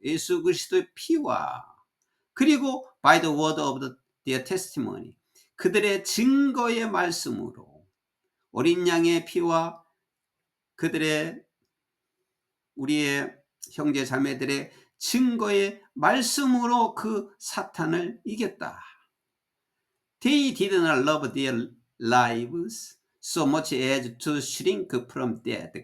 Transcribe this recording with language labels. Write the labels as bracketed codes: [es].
[ko] 예수 그리스도의 피와, 그리고 [en] by the word of their testimony. [ko] 그들의 증거의 말씀으로, 어린 양의 피와 그들의, 우리의 형제 자매들의 증거의 말씀으로 그 사탄을 이겼다. [en] They did not love their lives so much as to shrink from death.